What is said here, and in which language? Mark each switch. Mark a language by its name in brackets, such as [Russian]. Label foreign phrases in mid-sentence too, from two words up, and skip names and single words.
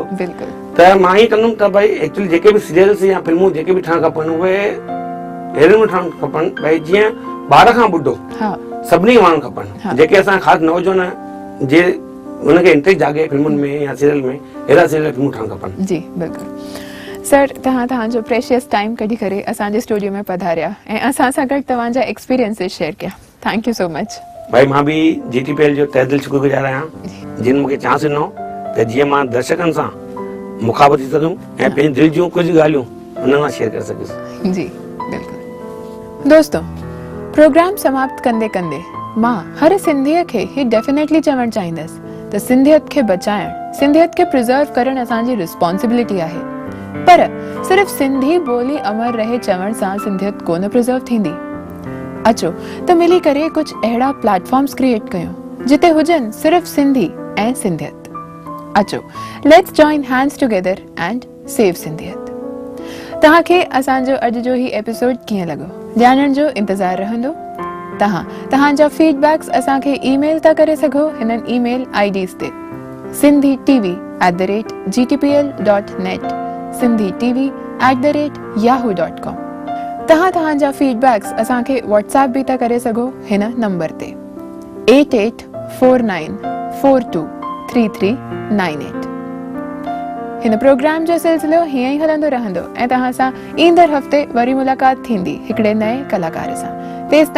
[Sindhi] त मां ईअं कंदुमि त भई एक्चुअली जेके बि सीरियल्स या फिल्मूं जेके बि ठहणु खपनि उहे अहिड़े में ठहणु खपनि भई जीअं ॿार खां ॿुढो सभिनी वणणु खपनि जेके असां ख़ासि नौजवान जे उनखे इंटरेस्ट जागे फिल्मुनि में या सीरियल में अहिड़ा सीरियल फिल्मूं ठहणु खपनि। जी बिल्कुलु सर, तव्हांजो [English] precious time [Sindhi] कढी करे असांजे स्टूडियो में पधारिया ऐं असां सां गॾु तव्हांजा [English] experiences share [Sindhi] कया। [English] thank you so much. [Sindhi] भाई मां बि GTPL जो तहे दिलि शुक्रगुज़ार आहियां जिन मूंखे चांस ॾिनो त जीअं मां दर्शकनि सां मुखाबत थी सघुमि ऐं पंहिंजी दिलि जूं कुझु ॻाल्हियूं हुन सां शेयर करे सघुसि। जी बिल्कुलु। दोस्तों, प्रोग्राम समाप्त कंदे कंदे मां हर सिंधीअ खे ही डेफिनेटली चवणु चाहींदसि त सिंधियत खे बचाइण, सिंधियत खे प्रिजर्व करणु असांजी रिस्पॉन्सिबिलिटी आहे पर सिर्फ़ सिंधी ॿोली अमर रहे चवण सां सिंधियत कोन प्रिजर्व थींदी। अचो त मिली करे कुझु अहिड़ा [English] platforms create [Sindhi] कयूं जिते हुजनि सिर्फ़ सिंधी ऐं सिंधियत। [English] अचो let's join hands together and save सिंधियत। [Sindhi] तव्हांखे असांजो अॼु जो ही एपिसोड कीअं लॻो ॼाणण जो इंतज़ारु रहंदो। तव्हांजा फीडबैक्स असांखे ईमेल था करे सघो हिननि [English] email IDs [Sindhi] ते sindhitv@gtpl.net sindhitv@yahoo.com। तव्हांजा फीडबैक्स असांखे व्हाट्सएप बि था करे सघो हिन नंबर ते 8849423398। हिन प्रोग्राम जो सिलसिलो हीअं ई हलंदो रहंदो ऐं तव्हां सां ईंदड़ हफ़्ते वरी मुलाक़ात थींदी हिकिड़े नए कलाकार सां।